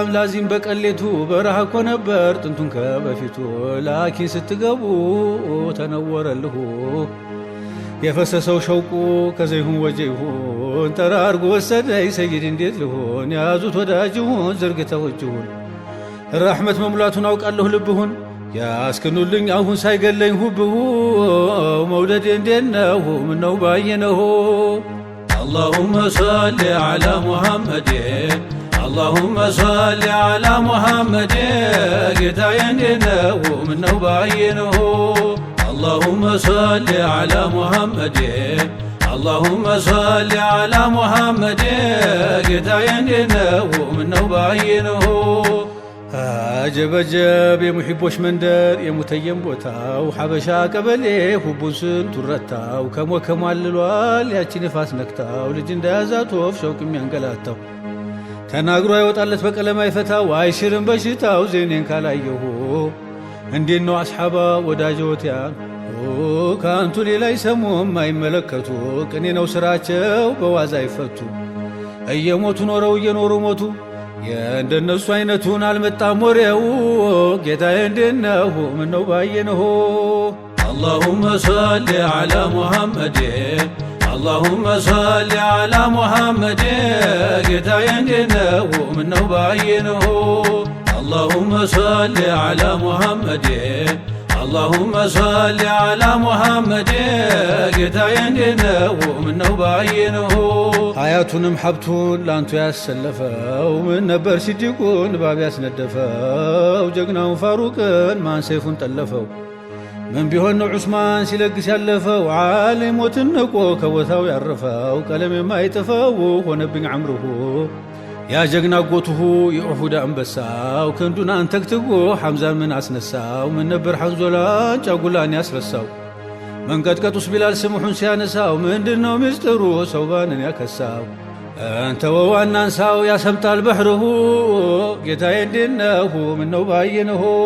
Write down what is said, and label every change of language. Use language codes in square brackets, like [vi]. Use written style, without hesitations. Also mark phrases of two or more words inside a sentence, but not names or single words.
[am] ላዚም በቀሌቱ በረሃ እኮ ነበር ጥንቱን ከበፊቱ ላኪን ስትገቡ ተነወረልሁ የፈሰሰው ሸውቁ ከዘይሁን ወጀይሁን ጠራርጎ ወሰደኝ ሰይድ እንዴት ልሆን ያዙት ወዳጅሁን ዘርግተው እጅሁን ራሕመት መሙላቱን አውቃለሁ ልብሁን ያስክኑልኝ አሁን ሳይገለኝ ሁብሁ መውደድ እንዴት ነው ምነው ባየነሁ [ar] اللهم صل على محمد اللهم صل على محمد [am] ጌታዬ እንዴት ነው ምነው ባየነሁ [ar] اللهم صل على محمد اللهم صل على محمد [am] ጌታዬ እንዴት ነው ምነው ባየነሁ አጀብ አጀብ የሙሒቦች መንደር የሙተየም ቦታው ሐበሻ ቀበሌ ሁቡን ስንቱ ረታው ከሞከሟልሏል ያቺ ንፋስ ነክታው ልጅ እንዳያዛት ወፍ ሸውቅ የሚያንገላታው ተናግሮ አይወጣለት በቀለም አይፈታው አይሽርም በሽታው ዜኔን ካላየሁ እንዴት ነው አስሓባ ወዳጆትያ ከአንቱ ሌላ ይሰሙም አይመለከቱ ቅኔ ነው ስራቸው በዋዛ አይፈቱ እየሞቱ ኖረው እየኖሩ ሞቱ የእንደነሱ አይነቱን አልመጣም ወሬው ጌታዬ እንዴት ነው ምነው ባየነሁ [ar] اللهم صل على محمد اللهم صل على محمد [am] ጌታዬ እንዴት ነው ምነው ባየነሁ [ar] اللهم صل على محمد اللهم صل على محمد [am] ጌታዬ እንዴት ነው ምነው ባየነሁ ሀያቱንም ሀብቱን ላንቱ ያሰለፈው ምን ነበር ሲዲቁን ባብ ያስነደፈው ጀግናውን ፋሩቅን ማን ሰይፉን ጠለፈው ምን ቢሆን ነው ዑስማን ሲለግስ ያለፈው ዓሊም ሞትን ንቆ ከቦታው ያረፈው ቀለም የማይጠፋው ሆነብኝ አምርሁ ያ ጀግና ጎትሁ የኡሁድ አንበሳው ክንዱን አንተክትጎ ሐምዛን ምን አስነሳው ምን ነበር ሐንዞላን ጫጉላን ያስረሳው መንቀጥቀጡስ ቢላል ስሙሑን ሲያነሳው ምንድነው ምስጢሩ ሰውባንን ያከሳው አንተ ወዋናንሳው ያሰምጣል በሕርሁ ጌታዬ እንዴት ነው ምነው ባየነሁ